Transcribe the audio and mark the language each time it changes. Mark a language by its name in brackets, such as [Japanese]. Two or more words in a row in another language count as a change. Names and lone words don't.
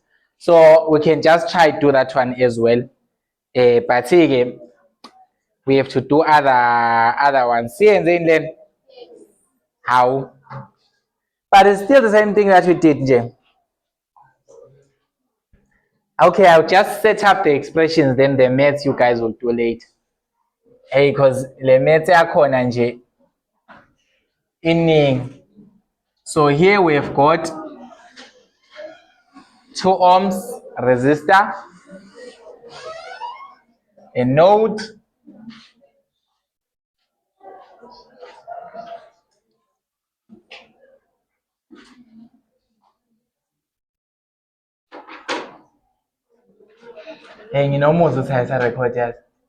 [English] So we can just try to do that one as well. But again, we have to do other ones. See, and then how? But it's still the same thing that we did, Jay. Okay, I'll just set up the expressions, then the maths you guys will do later. Hey, because the maths [Zulu] yakhona nje iningi. [English] So here we have got 2 ohms resistor, a node, and you know Moses has a record yet.